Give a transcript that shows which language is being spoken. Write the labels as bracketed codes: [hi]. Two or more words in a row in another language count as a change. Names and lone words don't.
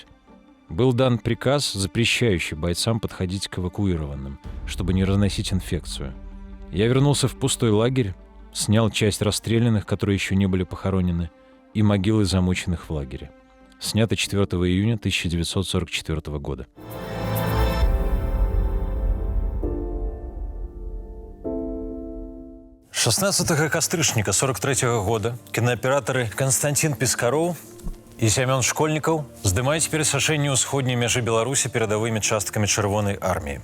[ru] Был дан приказ, запрещающий бойцам подходить к эвакуированным, чтобы не разносить инфекцию. Я вернулся в пустой лагерь, снял часть расстрелянных, которые еще не были похоронены, и могилы замученных в лагере. Снято 4 июня 1944 года. [be] «16 кастрычніка 43-го года кінааператары Константин Пискаров і Семён Школьнікаў здымаюць перасячэнне ўсходняй мяжы Беларусі перадавымі часткамі Чырвонай арміі.